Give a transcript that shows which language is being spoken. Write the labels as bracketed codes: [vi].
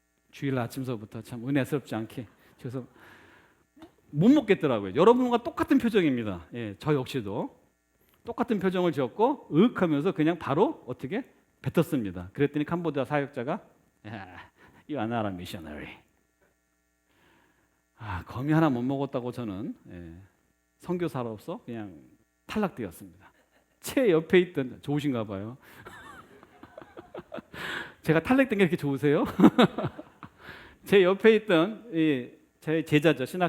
[ko] 주일 아침서부터 참 은혜스럽지 않게 그래서 못 먹겠더라고요. 여러분과 똑같은 표정입니다. 저 역시도 똑같은 표정을 지었고 으윽하면서 그냥 바로 어떻게 뱉었습니다. 그랬더니 캄보디아 사역자가 [en] You are not a missionary. [ko] 거미 하나 못 먹었다고 저는 선교사로서 그냥 탈락되었습니다. 제 옆에 있던 좋으신가 봐요. 제가 탈락된 게 이렇게 좋으세요? 제 옆에 있던 제 제자죠.